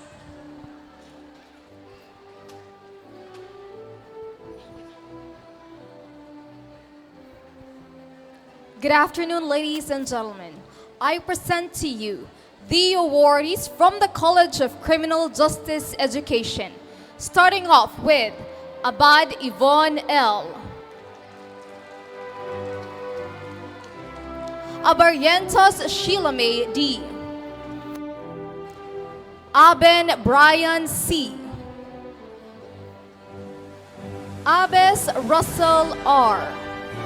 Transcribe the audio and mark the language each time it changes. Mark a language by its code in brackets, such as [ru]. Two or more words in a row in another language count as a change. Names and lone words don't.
[en] Good afternoon, ladies and gentlemen. I present to you the awardees from the College of Criminal Justice Education, starting off with Abad Yvonne L. Abarrientos Sheila May D. Aben Brian C. Abes Russell R.